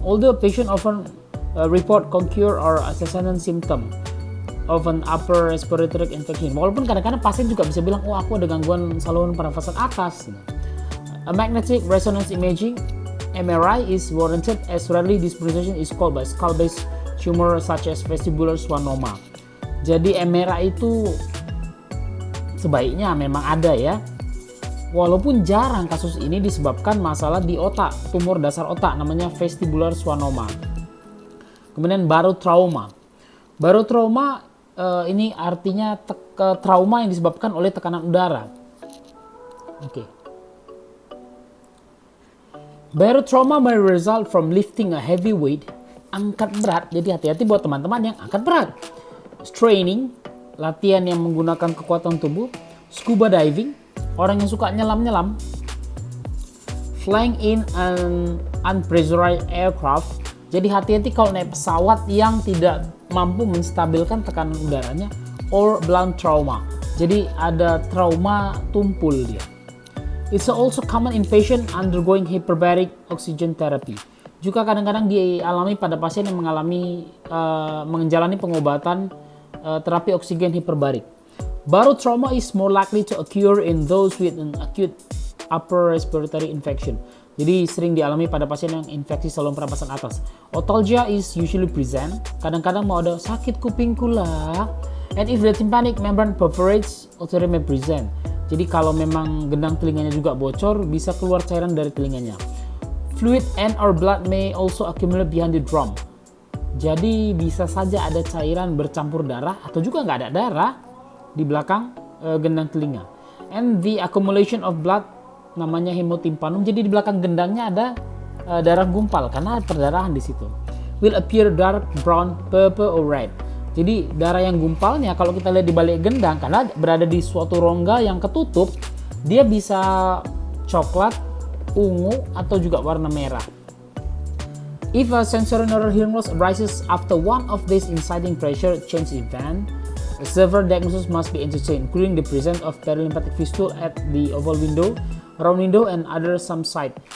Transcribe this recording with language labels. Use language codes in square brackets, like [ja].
[en] Although patient often report concur or antecedent symptom of an upper respiratory infection. [id] Walaupun kadang-kadang pasien juga bisa bilang, oh aku ada gangguan saluran pernafasan atas. A magnetic resonance imaging MRI is warranted as rarely this presentation is caused by skull-based tumor such as vestibular schwannoma. Jadi MRI itu sebaiknya memang ada ya. Walaupun jarang kasus ini disebabkan masalah di otak, tumor dasar otak namanya vestibular schwannoma. Kemudian barotrauma. Barotrauma ini artinya trauma yang disebabkan oleh tekanan udara. Oke. [en] Barotrauma may result from lifting a heavy weight, [id] angkat berat. Jadi hati-hati buat teman-teman yang angkat berat. [en] Straining, [id] latihan yang menggunakan kekuatan tubuh. [en] Scuba diving, [id] orang yang suka nyelam-nyelam. [en] Flying in an unpressurized aircraft. [id] Jadi hati-hati kalau naik pesawat yang tidak mampu menstabilkan tekanan udaranya. [en] Or blunt trauma. [id] Jadi ada trauma tumpul dia. [en] It's also common in patient undergoing hyperbaric oxygen therapy. [id] Juga kadang-kadang dialami pada pasien yang menjalani pengobatan terapi oksigen hiperbarik. [en] Barotrauma is more likely to occur in those with an acute upper respiratory infection. [id] Jadi sering dialami pada pasien yang infeksi saluran pernapasan atas. [en] Otalgia is usually present. [id] Kadang-kadang mau ada sakit kupingku lah. [en] And if the tympanic membrane perforates, otalgia may present. [id] Jadi kalau memang gendang telinganya juga bocor, bisa keluar cairan dari telinganya. [en] Fluid and or blood may also accumulate behind the drum. [id] Jadi bisa saja ada cairan bercampur darah atau juga nggak ada darah di belakang gendang telinga. [en] And the accumulation of blood [id] namanya [en] hemotympanum. [id] Jadi di belakang gendangnya ada darah gumpal karena ada perdarahan di situ. [en] Will appear dark brown, purple or red. [id] Jadi darah yang gumpalnya kalau kita lihat di balik gendang karena berada di suatu rongga yang ketutup, dia bisa coklat, ungu, atau juga warna merah. [en] If a sensorineural hearing loss arises after one of these inciting pressure change event, a severe diagnosis must be entertained, including the presence of perilymphatic fistula at the oval window, round window, and other some site.